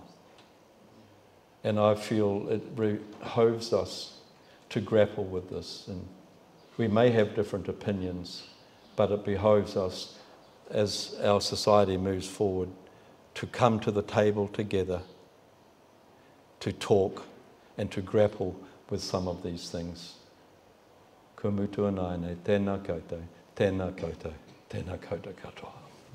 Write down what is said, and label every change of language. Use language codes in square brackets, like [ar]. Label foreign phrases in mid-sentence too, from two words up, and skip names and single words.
[en] And I feel it behoves us to grapple with this. And we may have different opinions, but it behoves us, as our society moves forward, to come to the table together, to talk and to grapple with some of these things. [mi] Ka mutu anai nei, tēnā koutou, tēnā koutou, tēnā koutou katoa.